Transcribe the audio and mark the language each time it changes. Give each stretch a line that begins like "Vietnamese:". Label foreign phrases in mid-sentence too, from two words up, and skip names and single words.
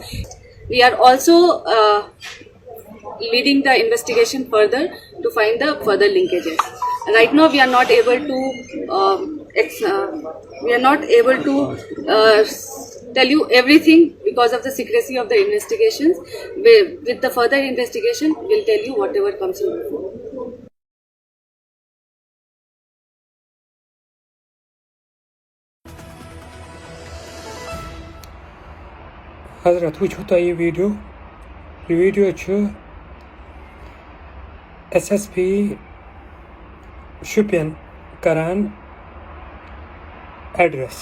English: We are also leading the investigation further to find the further linkages. Right now, we are not able to tell you everything because of the secrecy of the investigations. With the further investigation, we'll tell you whatever comes in before.
Kashmiri: حضرت وٕچھِو تۄہہِ یہِ ویٖڈیو چھُ SSP شُپین کران ایڈرس.